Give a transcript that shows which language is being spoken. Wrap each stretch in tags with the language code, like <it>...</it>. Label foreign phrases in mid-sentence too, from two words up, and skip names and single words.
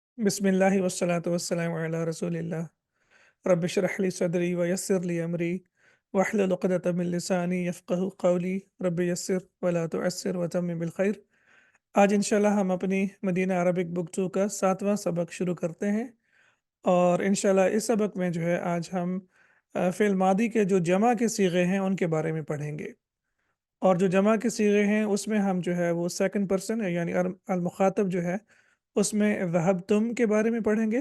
<ar>بسم الله والصلاة والسلام على رسول الله رب اشرح لي صدري ويسر لي أمري واحلل عقدة من لساني يفقهوا قولي رب يسر ولا تعسر وتمم بالخير.</ar> <hi>आज इंशाल्लाह हम अपनी मदीना अरबिक बुक 2 का 7वां सबक शुरू करते हैं और इंशाल्लाह इस सबक में जो है आज हम</hi> <ar>في الماضي</ar> <hi>के जो जमा के सीगे हैं उनके बारे में पढ़ेंगे। और जो जमा के सीगे हैं उसमें हम जो है वो</hi> <en>second person</en> <hi>यानी</hi> <ar>المخاطب</ar> <hi>जो है उसमें ज़हबतुम के बारे में पढ़ेंगे।</hi>